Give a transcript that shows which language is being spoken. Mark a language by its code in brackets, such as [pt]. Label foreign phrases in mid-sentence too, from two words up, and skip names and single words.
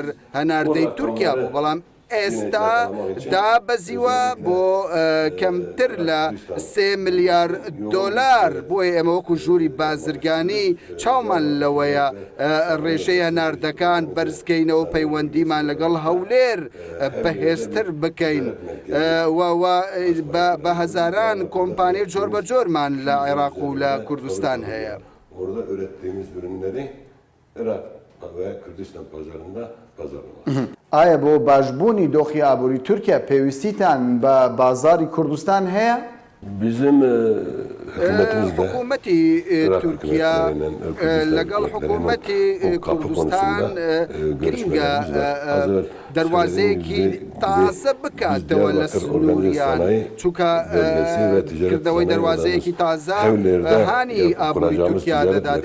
[ckb] هەناردەی تورکیا بوو بەڵام ئێستا دابەزیوە بۆ کەمتر لە 3 ملیار دۆلار بۆیە ئێمە وەکو ژووری بازرگانی چاومان لەوەیە ڕێژەی هەناردەکان بەرزکەینەوە پەیوەندیمان لەگەڵ هەولێر بەهێزتر بکەین بە هەزاران کۆمپانیای جۆر بە جۆرمان لە عێراق و لە کوردستان هەیە. [tr] Orada ürettiğimiz ürünleri Irak ve Kürdistan pazarında pazarlamak. [ckb] ئایا بۆ باشبوونی دۆخی ئابووری تورکیا پێویستیتان بە بازاری کوردستان هەیە؟ [tr] Bizim hükümetimizde [ckb] حکوومەتی تورکیا لەگەڵ حکوومەتی کوردستان گرینگە دەواازەیەکی تازە بکاتەوە لە سنووریان چونکە کردەوەی دەواازەیەکی تازە هانی ئابووری تورکیا دەدات